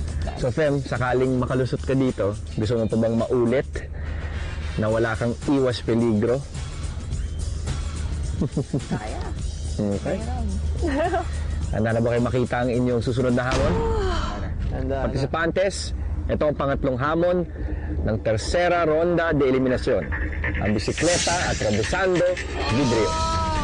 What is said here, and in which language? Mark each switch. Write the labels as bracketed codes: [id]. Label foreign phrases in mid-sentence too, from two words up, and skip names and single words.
[tl] So Fem, sakaling makalusot ka dito, gusto mo pa bang maulit na wala kang iwas peligro? Kaya. Okay. Handa na ba kayo makita ang inyong susunod na hamon? Partisipantes, ito ang pangatlong hamon ng [es] tercera ronda de [tl] eliminasyon. Ang bisikleta at Robesando Vidrio.